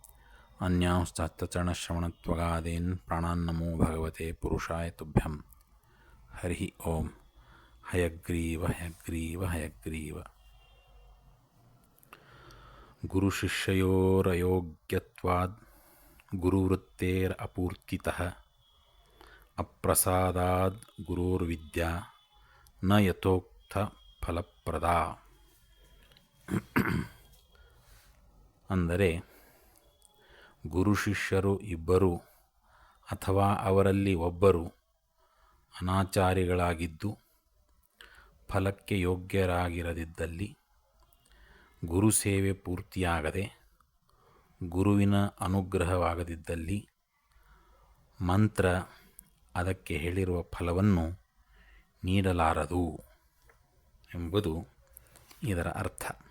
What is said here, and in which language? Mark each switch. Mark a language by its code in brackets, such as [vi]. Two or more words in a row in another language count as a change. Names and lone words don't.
[sa] अन्यांश्चात्यचरणश्रवणत्वगादीन् प्राणान्नमो भगवते पुरुषाय तुभ्यं हरिः ओम् हयग्रीव हयग्रीव हयग्रीव गुरुशिष्ययोरयोग्यत्वाद् गुरुवृत्तेरपूर्तितः अप्रसादाद् गुरोर्विद्या न यथोक्त ಫಲಪ್ರದ. [kn] ಅಂದರೆ ಗುರು ಶಿಷ್ಯರು ಇಬ್ಬರು ಅಥವಾ ಅವರಲ್ಲಿ ಒಬ್ಬರು ಅನಾಚಾರಿಗಳಾಗಿದ್ದು ಫಲಕ್ಕೆ ಯೋಗ್ಯರಾಗಿರದಿದ್ದಲ್ಲಿ, ಗುರು ಸೇವೆ ಪೂರ್ತಿಯಾಗದೆ ಗುರುವಿನ ಅನುಗ್ರಹವಾಗದಿದ್ದಲ್ಲಿ ಮಂತ್ರ ಅದಕ್ಕೆ ಹೇಳಿರುವ ಫಲವನ್ನು ನೀಡಲಾರದು ಎಂಬುದು ಇದರ ಅರ್ಥ.